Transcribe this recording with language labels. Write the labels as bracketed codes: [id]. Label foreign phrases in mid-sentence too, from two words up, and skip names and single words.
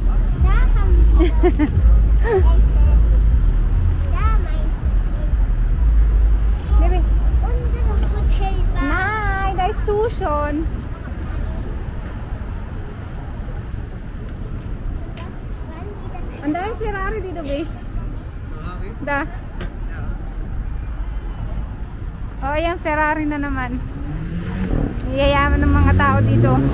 [de] Da haben wir. Da mein. Baby. Unsere Hotelbar. Nein, da ist Sushon. [tl] Anda yung Ferrari dito, babe. Ferrari? [de] Da. [tl] Oh, ayan, Ferrari na naman. Yayaman ng mga tao dito.